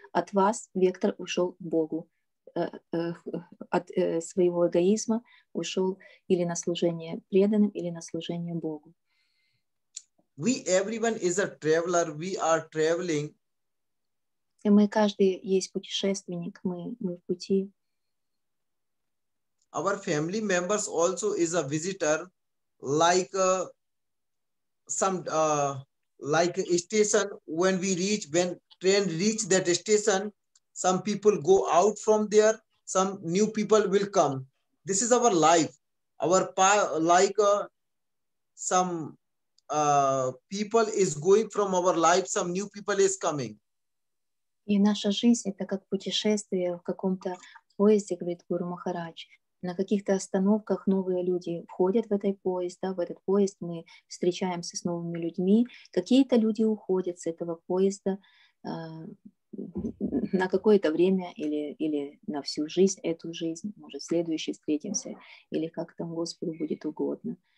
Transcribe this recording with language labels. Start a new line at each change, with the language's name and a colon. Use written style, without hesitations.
Russian: От вас вектор ушел к Богу. От своего эгоизма ушел или на служение преданным, или на служение Богу.
English: Everyone is a traveler. We are traveling.
Russian: И мы каждый есть путешественник, мы в пути.
English: Our family members also is a visitor, like some like a station. When train reach that station, some people go out from there, some new people will come. This is our life. Like some people is going from our life, some new people is coming.
Russian: И наша жизнь — это как путешествие в каком-то поезде, говорит Гуру Махарадж. На каких-то остановках новые люди входят в этот поезд, да, в этот поезд мы встречаемся с новыми людьми. Какие-то люди уходят с этого поезда на какое-то время или на всю жизнь, эту жизнь, может, в следующий встретимся, или как там Господу будет угодно.